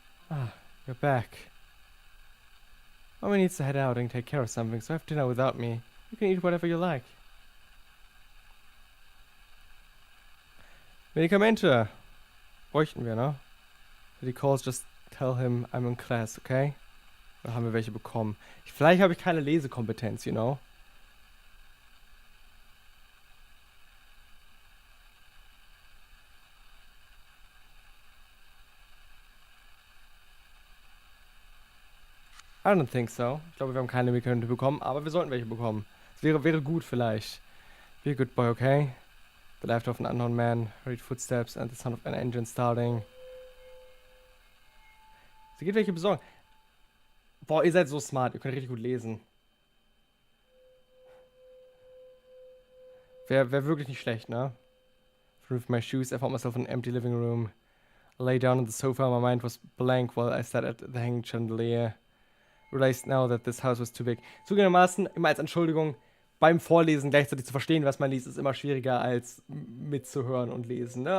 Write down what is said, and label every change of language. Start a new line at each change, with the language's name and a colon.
English: Ah, you're back. Mommy needs to head out and take care of something, so have dinner without me. You can eat whatever you like.
German: Medikamente. Bräuchten wir, ne?
English: If he calls, just tell him I'm in class, okay?
German: Oder haben wir welche bekommen? Vielleicht habe ich keine Lesekompetenz,
English: you know? I don't think so.
German: Ich glaube, wir haben keine Medikamente bekommen, aber wir sollten welche bekommen. Es wäre gut vielleicht.
English: Be a good boy, okay? The laughter of an unknown man, hurried footsteps and the sound of an engine starting.
German: Sie geht welche besorgen. Boah, ihr seid so smart. Ihr könnt richtig gut lesen. Wäre wirklich nicht schlecht, ne?
English: Removed my shoes, I found myself in an empty living room. I lay down on the sofa, my mind was blank while I sat at the hanging chandelier. Realized now that this house was too big.
German: Zugegebenermaßen, immer als Entschuldigung, beim Vorlesen gleichzeitig zu verstehen, was man liest, ist immer schwieriger als mitzuhören und lesen, ne?